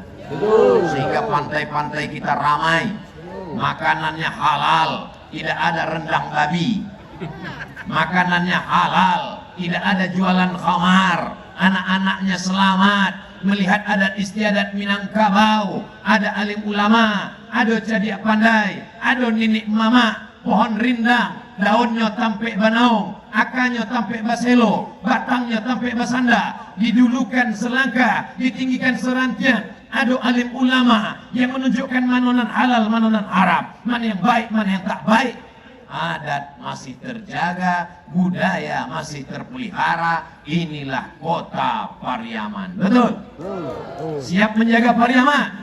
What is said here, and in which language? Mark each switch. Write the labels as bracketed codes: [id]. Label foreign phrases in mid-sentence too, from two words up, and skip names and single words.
[id] Sehingga pantai-pantai kita ramai, makanannya halal, tidak ada rendang babi. Makanannya halal, tidak ada jualan khamar, anak-anaknya selamat. Melihat adat istiadat Minangkabau, ada alim ulama, ada [min] cadiak pandai, [id] ada ninik mama, pohon rindang, daunnya [min] tampek banaung, akanya tampek baselo, batangnya tampek basanda, [id] didulukan selangkah, ditinggikan serantian. Ada alim ulama yang menunjukkan [min] manonan halal, manonan haram, [id] mana yang baik, mana yang tak baik. Adat masih terjaga, budaya masih terpelihara. Inilah Kota Pariaman. Betul? Siap menjaga Pariaman?